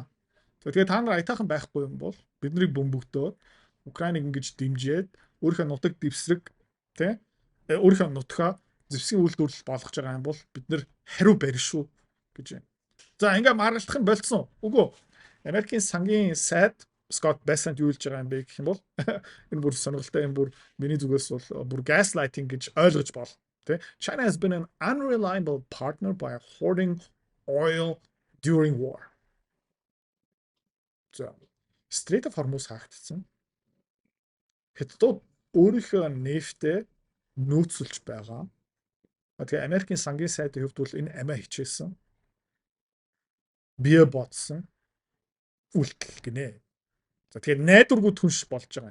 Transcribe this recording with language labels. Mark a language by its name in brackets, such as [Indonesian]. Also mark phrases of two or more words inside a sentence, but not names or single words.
[Mongolian] Тэгээд та нар аятайхан байхгүй юм бол биднийг бөмбөгдөө Украиныг ингэж дэмжиэд өөрийнхөө нутаг дэвсрэг тий өөрийнхөө нутгаа зэвсгийн үйлдвэрлэл болгож байгаа юм бол бид нэр хариу барь шүү гэж байна. За ингээ маргалдах нь болцсон. Үгүй. Америкийн сангийн сайд Scott Bessent юу хэлж байгаа юм бэ гэх юм бол энэ бүр сонирхолтой юм бүр миний зүгээс бол бүр gaslighting гэж ойлгож бол тий [English] China has been an unreliable partner by hoarding oil during war. [Mongolian] За Strait of Hormuz хаагдсан. Хятадууд өөрийнхөө нефтээ нөөцлөж байгаа. Тэгээ Америкийн сангийн сайдын хувьд бол энэ амиа хичээсэн. Бие бодсон үйлдэл гинэ. За тэгэхээр найдваргүй түнш болж байгаа.